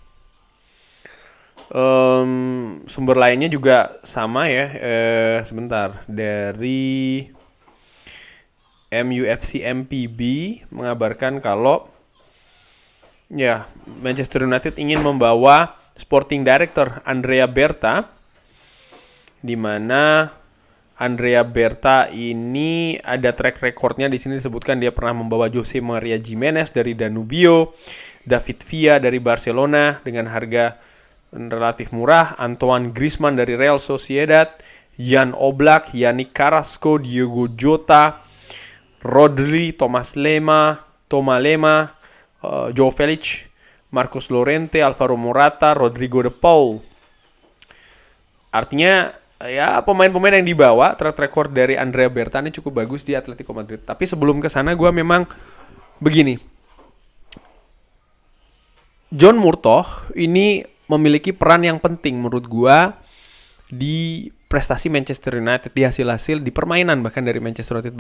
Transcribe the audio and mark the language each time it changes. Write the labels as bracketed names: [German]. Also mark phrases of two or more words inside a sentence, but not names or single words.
[Indonesian] Sumber lainnya juga sama ya, dari MUFC MPB mengabarkan kalau Manchester United ingin membawa [English] sporting director [Indonesian] Andrea Berta, di mana Andrea Berta ini ada [English] track recordnya. [Indonesian] Di sini disebutkan dia pernah membawa Jose Maria Gimenez dari Danubio, David Villa dari Barcelona dengan harga relatif murah, Antoine Griezmann dari Real Sociedad, Jan Oblak, Yannick Carrasco, Diogo Jota, Rodri, Thomas Lemar, Joe Felix, Marcos Llorente, Alvaro Morata, Rodrigo de Paul. Artinya ya, pemain-pemain yang dibawa, [English] track record [Indonesian] dari Andrea Berta ini cukup bagus di Atletico Madrid. Tapi sebelum ke sana gue memang begini. John Murtough ini memiliki peran yang penting menurut gue di prestasi Manchester United, di hasil-hasil di permainan bahkan dari Manchester United.